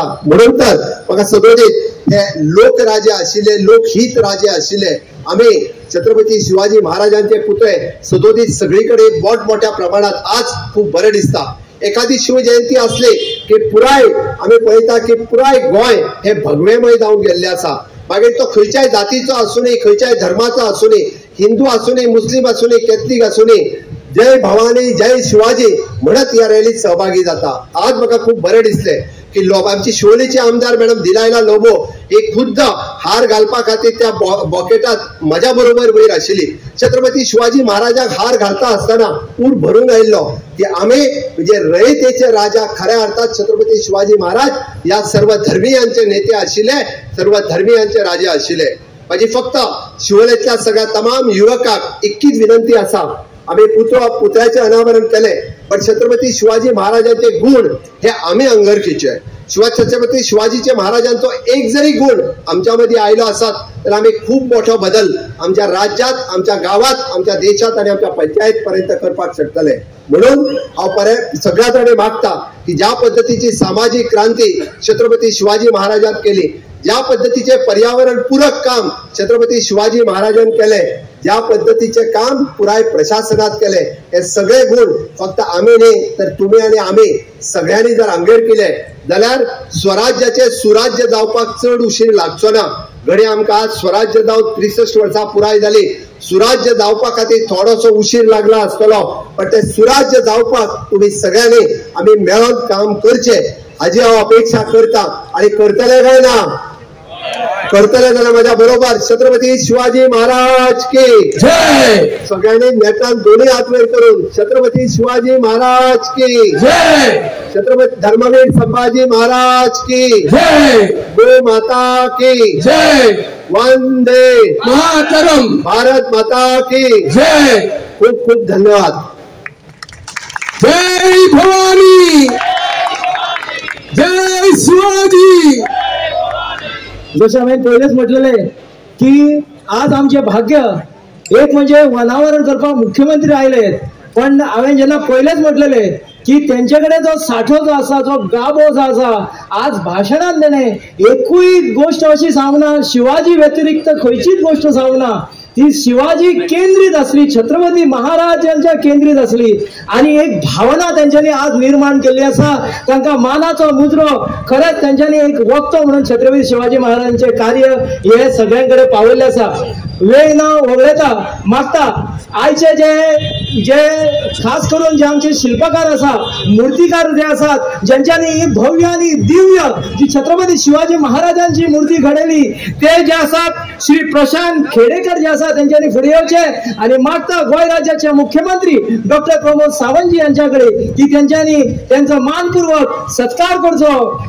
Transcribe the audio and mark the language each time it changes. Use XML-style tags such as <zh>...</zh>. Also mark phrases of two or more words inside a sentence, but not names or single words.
<kok>म्हणून तर म्हाका सदोदीत हे लोकराजे आशिल्ले लोकहित राजे आशिल्ले आम्ही छत्रपती शिवाजी महाराजांचे पुतळे सदोदीत सगळीकडे मोठमोठ्या प्रमाणात आज खूप बरे दिसता. एखादी शिवजयंती असली की पुराय आम्ही पळयता की पुराय गोंय हे भगवेमय जावन गेल्ले आसा. मागीर तो खंयच्याय जातीचो आसूनी खंयच्याय धर्माचो आसूनी हिंदू आसूनी मुस्लिम आसूनी कॅथलीक आसूनी जय भवानी जय शिवाजी म्हणत या रॅलीत सहभागी जाता. आज म्हाका खूप बरे दिसले की आमची शिवोलेचे आमदार मॅडम दिलायला लोबो एक खुद्द हार घालपा खातीर त्या बॉकेटात म्हज्या बरोबर वयर आशिल्ली. छत्रपती शिवाजी महाराजाक हार घालता आसतना पूर भरून आयिल्लो की आम्ही म्हणजे रयतेचे राजा खऱ्या अर्थात छत्रपती शिवाजी महाराज या सर्व धर्मीयांचे नेते आशिल्ले सर्व धर्मीयांचे राजे आशिल्ले. माझी फक्त शिवोलेतल्या सगळ्या तमाम युवकांक इतकीच विनंती आसा. आम्ही पुतळ्याचे अनावरण केले पण छत्रपती शिवाजी महाराजांचे गुण हे आम्ही अंगरकीचे. छत्रपती शिवाजीचे महाराजांचो एक जरी गुण आमच्यामध्ये आयलो असत तर आम्ही खूप मोठा बदल आमच्या राज्यात आमच्या गावात आमच्या देशात आणि आमच्या पंचायत पर्यंत करपाक शकतले. म्हणून हांव सगळ्यात कडेन मागता की ज्या पद्धतीची सामाजिक क्रांती छत्रपती शिवाजी महाराजांनी केली ज्या पद्धतीचे पर्यावरण पूरक काम छत्रपती शिवाजी महाराजांनी केले ज्या पद्धतीचे काम पुराय प्रशासनात केले हे सगळे गुण फक्त आम्ही नाही तर तुम्ही आणि आम्ही सगळ्यांनी जर अंगेर केले जाल्यार स्वराज्याचे सुराज्य जावपाक चड उशीर लागचो ना. घडी आमकां आज स्वराज्य जावन 63 वर्सां पुराय जाली. सुराज्य जावपा खातीर थोडोसो उशीर लागला आसतलो पण ते सुराज्य जावपाक तुम्ही सगळ्यांनी आम्ही मेळून काम करचे हाजी हांव अपेक्षा करता आणि करतले काय ना करतले जाल्यार माझ्या बरोबर छत्रपती शिवाजी</kok> <hi>महाराज की जय.</hi> <kok>सगळ्यांनी नेटान दोन्ही हात वयर करून छत्रपती शिवाजी</kok> <hi>महाराज की जय. छत्रपती धर्मवीर संभाजी महाराज की जय. गो माता की जय. वंदे मातरम. भारत माता की जय.</hi> <kok>खूप खूप धन्यवाद. जय भवानी जय शिवाजी. जसं आम्ही पहिलेच म्हटलेले की आज आमचे भाग्य एक म्हणजे अनावरण करपाक मुख्यमंत्री आयले पण हांवें जेन्ना पहिलेच म्हटलेले की त्यांच्याकडे जो साठो जो आसा जो गाभो जो आसा आज भाशणांत तेणे एकूय गोष्ट अशी सांगना शिवाजी व्यतिरिक्त खंयचीच गोष्ट सांगना. ती शिवाजी केंद्रित असली, छत्रपती महाराजांच्या केंद्रित असली आणि एक भावना त्यांच्यानी आज निर्माण केली असा. तांकां मानाचो मुजरो खरंच त्यांच्यानी एक वक्तो म्हणून छत्रपती शिवाजी महाराजांचे कार्य हे सगळ्यांकडे पावले असा. वेळ न वगळता मागता आयचे जे खास करून जे आमचे शिल्पकार असा, मूर्तिकार जे असतात, ज्यांच्यानी भव्य आणि दिव्य जी छत्रपती शिवाजी महाराजांची मूर्ती घडवली ते जे असतात श्री प्रशांत खेडेकर जे असतात त्यांच्यानी फुडें येवचे आणि मागता गोंय राज्याचे मुख्यमंत्री डॉक्टर प्रमोद सावंतजी यांच्याकडे की त्यांच्यानी त्यांचा मानपूर्वक सत्कार करचो.</kok>